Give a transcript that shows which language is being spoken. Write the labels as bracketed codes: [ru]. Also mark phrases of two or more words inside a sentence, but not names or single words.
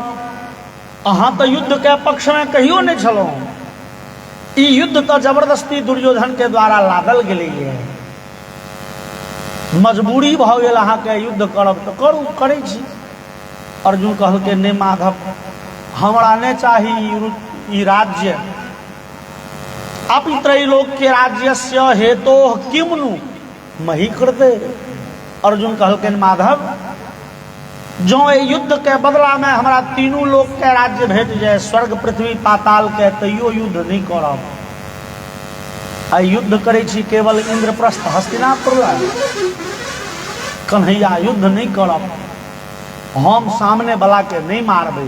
[mai] अहाँ तो युद्ध के पक्ष में कहियो नहीं छलहुँ। ई युद्ध तो जबरदस्ती दुर्योधन के द्वारा लादल गेलैए, मजबूरी भऽ गेल अहाँके युद्ध करब तऽ करू, करै छी। अर्जुन कहलकै नहि माधव, हमरा नहीं चाही ई राज्य, [sa] अपि त्रैलोक्य राज्यस्य हेतोः किमनु मही कृते। [mai] अर्जुन कहलकै माधव, जो युद्ध के बदला में हमरा तीनों लोक के राज्य भेट जाए, स्वर्ग पृथ्वी पाताल के, तैयो युद्ध नहीं करब। आ युद्ध करै छी केवल इंद्रप्रस्थ हस्तिनापुर लग, कन्हैया युद्ध नहीं करब, हम सामने वाला के नहीं मारबै।